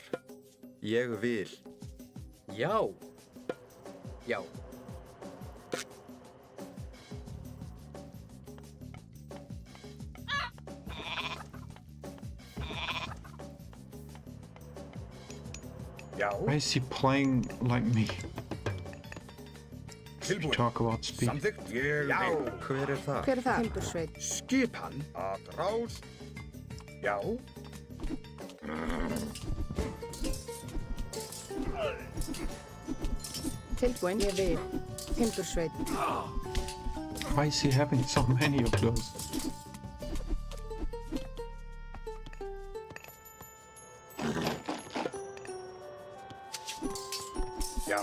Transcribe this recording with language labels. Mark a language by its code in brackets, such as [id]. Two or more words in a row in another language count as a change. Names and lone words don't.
[is] Ég vil. Já. Já. Já. [en] Why is he playing like me? [is] Tilbúinn. [en] Talk about speed. [is] Samþykkt. Ég vil. Hver er þar? Hver er þar? Timbursveit. Skipan að rás. Já. Tilbúinn. Ég vil. Timbursveit. [en] Why is he having so many of those? [is] Já.